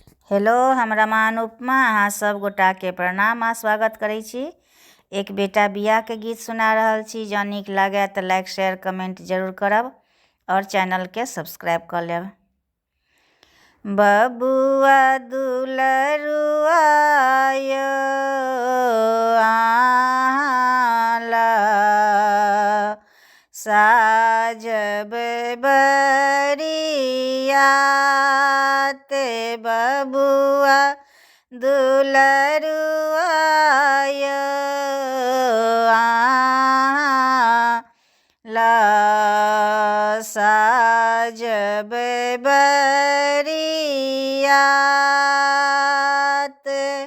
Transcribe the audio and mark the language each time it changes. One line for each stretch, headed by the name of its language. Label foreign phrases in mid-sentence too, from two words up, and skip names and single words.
Maithili: हेलो, हम रमान उपमा अहाँ सब गोटा के प्रणाम आ स्वागत करै छी। एक बेटा बियाह के गीत सुना रहल छी। जँ नीक लागे तऽ
English: like share comment
Maithili: जरूर करब और चैनल के सब्सक्राइब कर लेब। बबुआ दुलरुआ यो आला साजब बरियाते बबुआ दुलरुआ यो आला साजब बरियाते